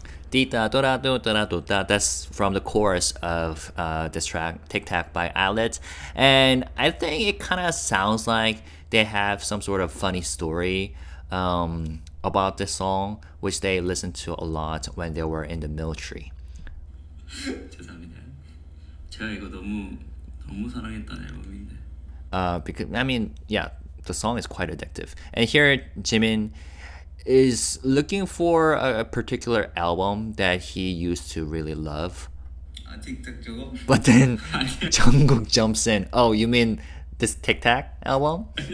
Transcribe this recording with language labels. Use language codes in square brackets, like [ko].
[en] That's from the chorus of this track, TACK by ILLIT. And I think it kind of sounds like they have some sort of funny story about this song, which they listened to a lot when they were in the military. [ko] 죄송합니다. 제가 이거 너무 사랑했던 앨범인데. [en] Because I mean, yeah, the song is quite addictive. And here, Jimin is looking for a particular album that he used to really love. [ko] 아 틱탁 저거? [en] But then Jungkook jumps in. Oh, you mean this TACK album?